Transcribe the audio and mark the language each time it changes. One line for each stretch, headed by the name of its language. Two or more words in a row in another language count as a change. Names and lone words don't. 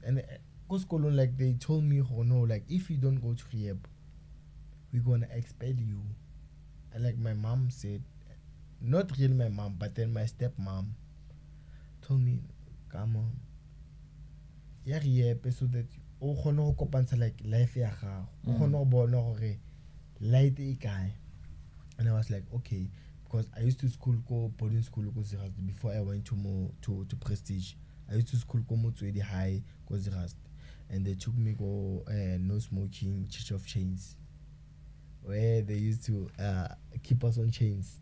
English: And go school, like they told me, oh no, like if you don't go to rehab, we're gonna expel you. And like my mom said, not really my mom, but then my stepmom told me, come on, yeah, so that
Tswana: o kgone go kopantsha
English: like life
Tswana: ya gago, o kgone go bona gore
English: light
Tswana: e kae.
English: And I was like, okay, because I used to school go boarding school go Zirast before I went to Prestige. I used to school go Motswedi High go Zirast, and they took me go no smoking Church of Chains, where they used to keep us on chains.